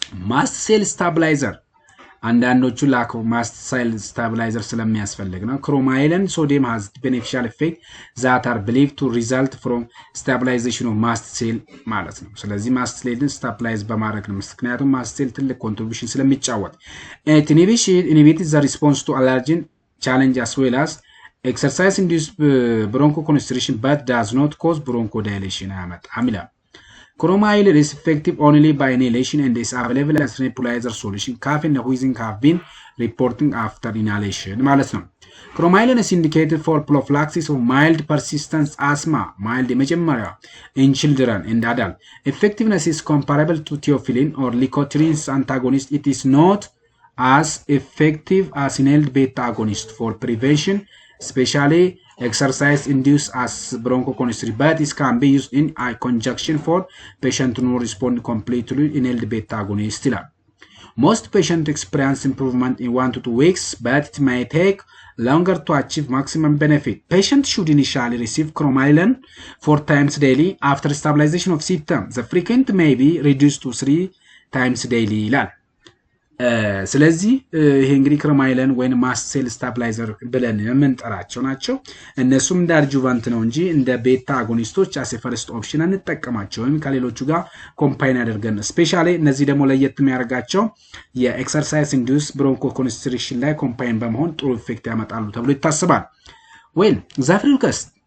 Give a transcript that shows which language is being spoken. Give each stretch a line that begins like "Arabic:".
English: Mast cell stabilizer
Amharic: አንዳንዶቹ
English: lack of mast cell stabilizer
Amharic: ስለሚያስፈልግ ነው
English: cromolyn sodium has beneficial effect that are believed to result from stabilization of mast cell
Amharic: ማለት ነው ስለዚህ
English: mast cell stabilize
Amharic: በማድረግ ነው ምክንያቱም
English: mast cell
Amharic: ትልቅ
English: contribution
Amharic: ስለሚጫወት
English: it inhibits the response to allergen challenge as well as exercise induced bronchoconstriction but does not cause bronchodilation
Amharic: ያመጣል ይላል
English: Cromolyn is effective only by inhalation and is available as nebulizer solution. Cough and wheezing have been reporting after inhalation.
Amharic: ማለት ነው
English: Cromolyn is indicated for prophylaxis of mild persistent asthma, mild
Amharic: መጀመሪያ
English: in children and adults. Effectiveness is comparable to theophylline or Leukotriene's antagonist. It is not as effective as inhaled beta agonist for prevention, especially exercise induced as bronchoconstriction, but it can be used in conjunction for patient to not respond completely inhaled beta agonist. Most patients experience improvement in 1 to 2 weeks, but it may take longer to achieve maximum benefit. Patients should initially receive cromolyn 4 times daily. After stabilization of symptoms, the frequency may be reduced to 3 times daily.
Amharic: ስለዚህ ይሄ እንግዲህ ክሮማይለን ወይ ማስት ሴል ስታብላይዘር ብለን የምንጠራቸው ናቸው እነሱም እንደ አድጁቫንት ነው እንጂ እንደ ቤታ አጎኒስቶች
English: አስ ፈርስት ኦፕሽን
Amharic: አንጠቀማቸውም ከሌሎቹ ጋር ኮምባይን አድርገን ስፔሻሊ እነዚህ ደግሞ ለየት የሚያደርጋቸው የኤክሰርሳይዝ ኢንዱስ ብሮንኮ ኮንስትሪክሽን ላይ ኮምባይን በመሆን ጥሩ ኢፌክት ያመጣሉ ተብሎ ይታሰባል ዌል ዛፍሪልከስ